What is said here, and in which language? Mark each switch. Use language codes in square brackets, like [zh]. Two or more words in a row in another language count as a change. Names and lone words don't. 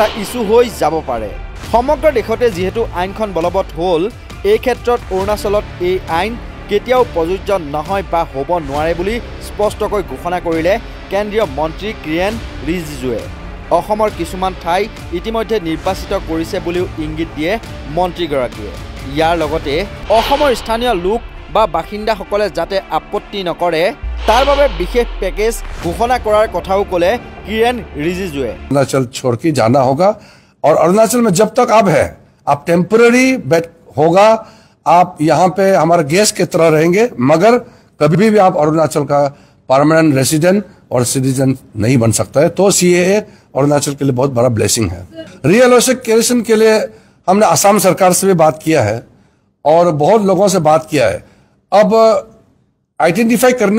[as] ইস্যু হৈ যাব পাৰে সমগ্ৰ দেশতে যেহেতু আইনখন বলবৎ হ'ল এই ক্ষেত্ৰত অৰুণাচলত এই আইন কেতিয়াও প্ৰযোজ্য নহয় বা হ'ব নোৱাৰে বুলি স্পষ্টকৈ ঘোষণা কৰিলে কেন্দ্ৰীয় মন্ত্ৰী কিৰেণ ৰিজিজুৱে অসমৰ কিছুমান ঠাই ইতিমধ্যে নিৰ্বাচিত কৰিছে বুলিও ইংগিত দিয়ে মন্ত্ৰীগৰাকীয়ে ইয়াৰ লগতে অসমৰ স্থানীয় লোক বা বাসিন্দাসকলে যাতে আপত্তি নকৰে তাৰ বাবে বিশেষ পেকেজ ঘোষণা কৰাৰ কথাও ক'লে किरण रिजिजू है [hi] अरुणाचल छोड़ के जाना होगा और अरुणाचल में जब तक अब है आप [en] temporary bed [hi] होगा आप यहाँ पे हमारे गेस्ट की तरह रहेंगे मगर कभी भी आप अरुणाचल का [en] permanent resident [hi] और सिटीजन नहीं बन सकता है तो सीएए अरुणाचल के लिए बहुत बड़ा ब्लेसिंग है रिएलोकेशन के लिए हमने असम सरकार से भी बात किया है और बहुत लोगों से बात किया है अब आइडेंटिफाई करने